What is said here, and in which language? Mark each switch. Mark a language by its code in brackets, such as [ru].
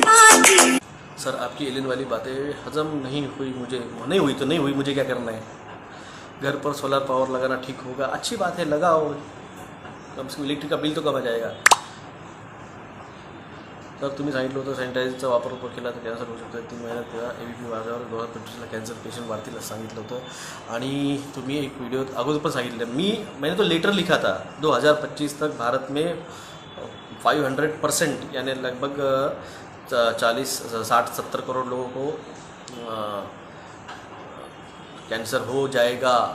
[hi] Sir आपकी alien वाली बातें हजम नहीं हुई मुझे। नहीं हुई तो नहीं हुई, मुझे क्या करना है? घर पर सोलर पावर लगाना ठीक होगा, अच्छी बात है, लगाओ, कम से कम इलेक्ट्रिक का बिल तो कम आ जाएगा। [mr] तर तुम्ही सांगितलं होतं सॅनिटायझरचा वापर केला तर कॅन्सर होऊ शकतो। 3 महिन्यात तेव्हा ABP वाढल्यावर 2025ला कॅन्सर पेशंट वाढतील असं सांगितलं होतं। आणि तुम्ही एक व्हिडिओ अगोदर पण सांगितलं, [hi] मैंने तो लेटर लिखा था 2025 तक भारत में 500% यानी लगभग 40-60-70 करोड़ लोगों को कैंसर हो जाएगा।